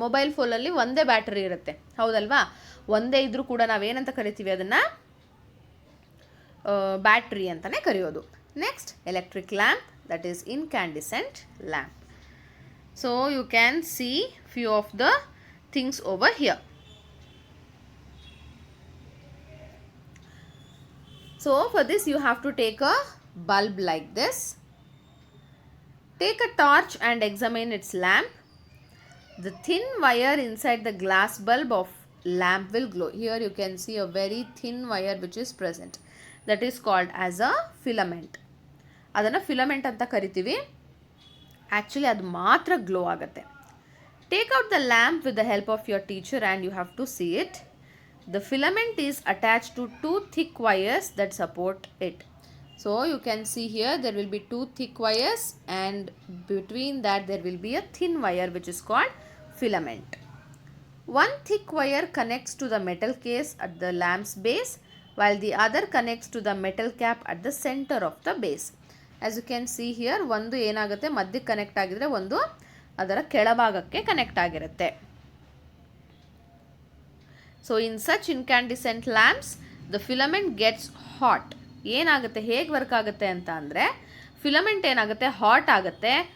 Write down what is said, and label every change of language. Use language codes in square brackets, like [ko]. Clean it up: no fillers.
[kn] Mobile ಫೋನಲ್ಲಿ ಒಂದೇ battery ಇರುತ್ತೆ, ಹೌದಲ್ವಾ? ಒಂದೇ ಇದ್ರೂ ಕೂಡ ನಾವೇನಂತ ಕರಿತೀವಿ, ಅದನ್ನು ಬ್ಯಾಟ್ರಿ ಅಂತಲೇ ಕರೆಯೋದು. [en] Next electric lamp, that is incandescent lamp. So you can see few of the things over here. So for this you have to take a bulb like this. Take a torch and examine its lamp. The thin wire inside the glass bulb of lamp will glow. Here you can see a very thin wire which is present. That is called as a filament. [kn] ಅದನ್ನು filament ಅಂತ ಕರಿತೀವಿ. Actually ಅದು ಮಾತ್ರ glow ಆಗುತ್ತೆ. [en] Take out the lamp with the help of your teacher and you have to see it. The filament is attached to 2 thick wires that support it. So you can see here there will be 2 thick wires and between that there will be a thin wire which is called filament. One thick wire connects to the metal case at the lamp's base while the other connects to the metal cap at the center of the base. As you can see here, [kn] ಒಂದು ಏನಾಗುತ್ತೆ ಮಧ್ಯಕ್ಕೆ connect ಆಗಿದ್ರೆ ಒಂದು ಅದರ ಕೆಳಭಾಗಕ್ಕೆ connect ಆಗಿರುತ್ತೆ. [en] So in such incandescent lamps the filament gets hot. [kn] ಏನಾಗುತ್ತೆ, ಹೇಗೆ ವರ್ಕ್ ಆಗುತ್ತೆ ಅಂತ ಅಂದರೆ, ಫಿಲಮೆಂಟ್ ಏನಾಗುತ್ತೆ, ಹಾಟ್ ಆಗುತ್ತೆ.